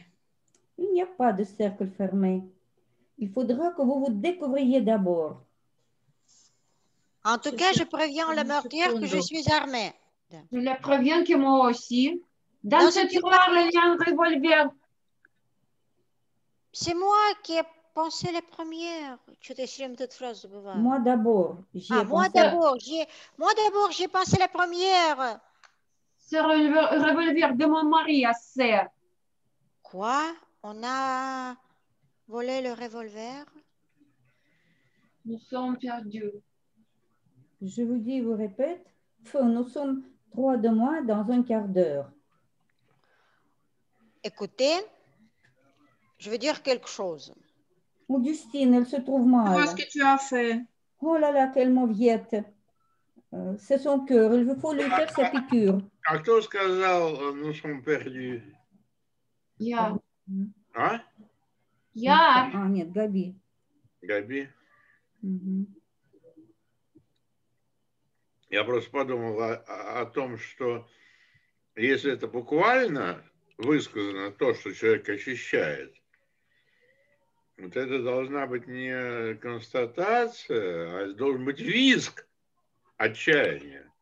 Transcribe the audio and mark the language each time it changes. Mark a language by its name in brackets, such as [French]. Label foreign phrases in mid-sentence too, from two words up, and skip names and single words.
[French] Il n'y a pas de cercle fermé. Il faudra que vous vous découvriez d'abord. En tout cas, je préviens le meurtrier que je suis armée. Je le préviens que moi aussi. Dans ce tiroir, il y a un revolver. C'est moi qui ai pensé la première. [Russian] Что-то я все время [French] cette phrase [Russian] забываю. [French] Moi d'abord. Moi d'abord, j'ai pensé la première. C'est le revolver de mon mari à serre. Quoi? On a volé le revolver? Nous sommes perdus. Je vous dis, vous répète, nous sommes 3 de moins dans un quart d'heure. Écoutez, je veux dire quelque chose. Augustine, elle se trouve mal. Qu'est-ce que tu as fait? Oh là là, quelle mauviette. C'est son cœur, il faut lui faire sa piqûre. [Russian] А кто сказал, [French] nous sommes perdus? [Russian] Я. А? Я. А, нет, Габи. Габи? Мгм. Я просто подумал о том, что если это буквально высказано, то, что человек ощущает, вот это должна быть не констатация, а должен быть визг отчаяния.